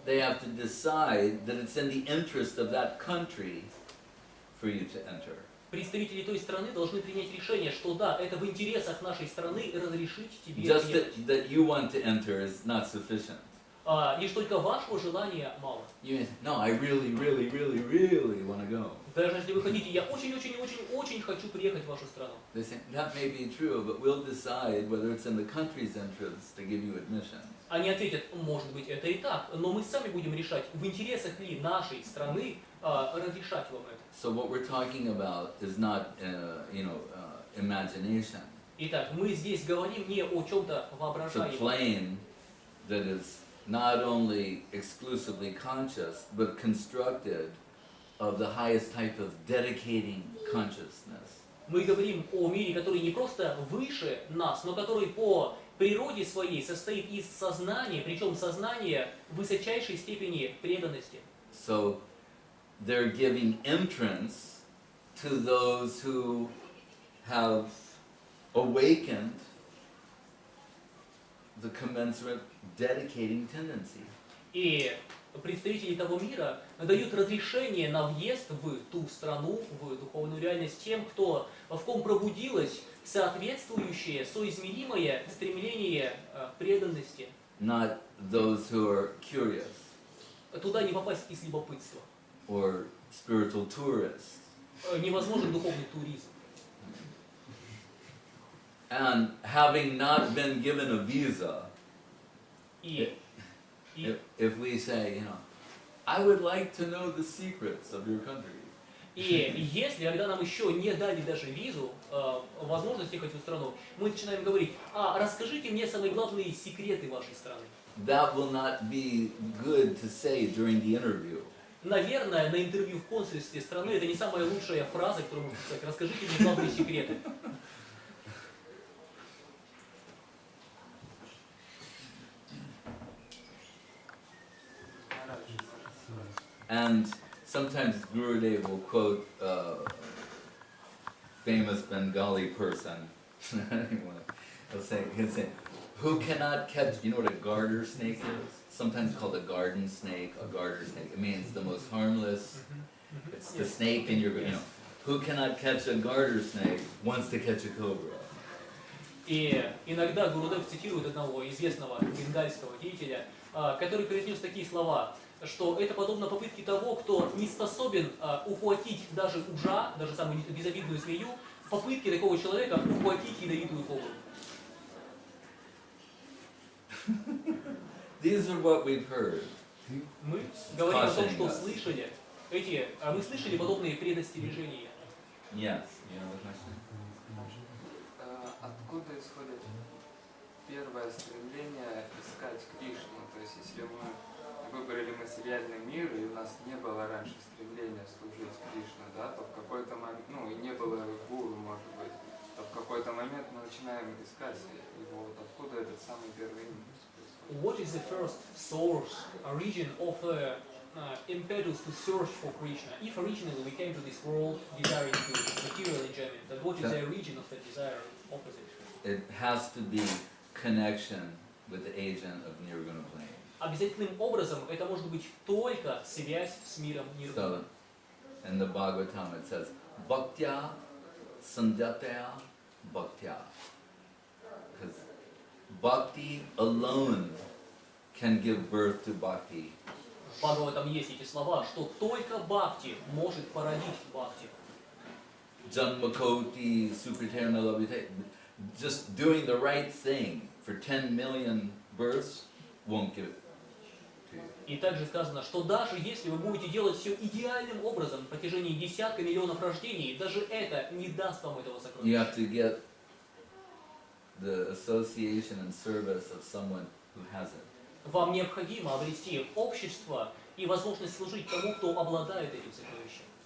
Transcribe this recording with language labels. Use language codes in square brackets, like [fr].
[en] They have to decide that it's in the interest of that country for you to enter. [ru] представители той страны должны принять решение, что да, это в интересах нашей страны разрешить тебе [en] Just [ru] ехать. [en] that you want to enter is not sufficient. [ru] Лишь только вашего желания мало. [en] You say, no, I really, really, really, really want to go. [ru] Даже если вы хотите, я очень хочу приехать в вашу страну. [en] They say, that may be true, but we'll decide whether it's in the country's interest to give you admission. [ru] Они ответят, может быть это и так, но мы сами будем решать, в интересах ли нашей страны разрешать вам это. [en] So what we're talking about is not, imagination. [ru] Итак, мы здесь говорим не о чем-то [en] It's a [ru] воображаемом. [en] plane that is not only exclusively conscious, but constructed of the highest type of dedicating consciousness. [ru] Мы говорим о мире, который не просто выше нас, но который по природе своей состоит из сознания, причем сознания высочайшей степени преданности. [en] So they're giving entrance to those who have awakened the commensurate dedicating tendency. [ru] И представители того мира дают разрешение на въезд в ту страну, в духовную реальность тем, в ком пробудилось соответствующее, соизмеримое стремление к преданности. [en] Not those who are curious [ru] Туда не попасть из любопытства. [en] or spiritual tourists. [ru] Невозможен духовный туризм. [en] And having not been given a visa, [ru] И [en] if we say, I would like to know the secrets of your country. [ru] И если, когда нам еще не дали даже визу, возможность ехать в эту страну, мы начинаем говорить, расскажите мне самые главные секреты вашей страны. [en] That will not be good to say during the interview. [ru] Наверное, на интервью в консульстве страны это не самая лучшая фраза, которую можно сказать. Расскажите мне главные секреты. [en] And sometimes Gurudev will quote a famous Bengali person. He'll say, who cannot catch, you know what a garter snake is? Sometimes called a garden snake, a garter snake. It means the most harmless. It's the snake in your, who cannot catch a garter snake wants to catch a cobra. [ru] И иногда Гурудев цитирует одного известного бенгальского деятеля, который произнес такие слова, что это подобно попытке того, кто не способен ухватить даже ужа, даже самую безобидную змею, попытке такого человека ухватить ядовитую кобру. [en] These are what we've heard. [ru] Мы говорим о том, что слышали, мы слышали подобные предостережения. [en] Yes. You know the question? [ru] Откуда исходит первое стремление искать Кришну? То есть, если мы выбрали материальный мир, и у нас не было раньше стремления служить Кришне, да, то в какой-то момент, и не было гуру, может быть, то в какой-то момент мы начинаем искать его. Вот откуда этот самый первый импульс происходит? [en] What is the first source, origin of impetus to search for Krishna? If originally we came to this world desiring to material enjoyment, then what is the origin of that desire opposite? It has to be connection with the agent of Nirguna plane. [ru] Обязательным образом это может быть только связь с миром Нирваны. [en] So, in the Bhagavatam it says, [sa] Bhaktya Sandhyataya Bhaktya. [en] Because bhakti alone can give birth to bhakti. [ru] В Бхагаватам есть эти слова, что только бхакти может породить бхакти. [sa] Janmakoti Sukriterna Labhite. [en] Just doing the right thing for 10 million births won't give it to you. [ru] И также сказано, что даже если вы будете делать все идеальным образом в протяжении десятка миллионов рождений, даже это не даст вам этого [en] You [ru] сокровища. [en] have to get the association and service of someone who has it. [ru] Вам необходимо обрести общество и возможность служить тому, кто обладает этим сокровищем.